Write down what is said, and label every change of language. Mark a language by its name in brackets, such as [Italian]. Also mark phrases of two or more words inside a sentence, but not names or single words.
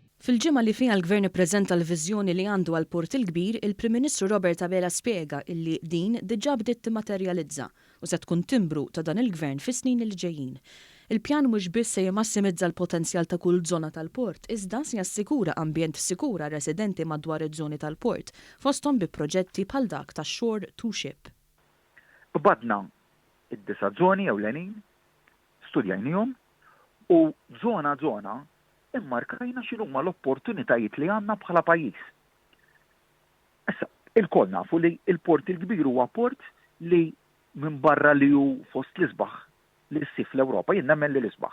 [Maltese] Fil-ġimgħa li fiha l-Gvern ippreżenta l-viżjoni li għandu għall-Port il-Kbir, il-Prim Ministru Robert Abela spjega illi din diġà bdiet timmaterjalizza u se tkun timbru ta' dan il-Gvern fis-snin li ġejjin. Il-pjan mhux biss se jimassimizza l-potenzjal ta' kull żona tal-port, iżda se jassikura ambjent sikur għar-residenti madwar iż-żoni tal-port, fosthom bi proġetti bħal dak tax-Shore to Ship. Badna id-disa żoni ewlenin, studjajnihom u żona immarkajna x'inhuma l-opportunitajiet li għandna bħala pajjiż. Issa, il-koll nafu li il-Port il-Kbir huwa port li minn barra li hu fost l-isbaħ li ssif l-Ewropa, jien nemmen li l-isbaħ.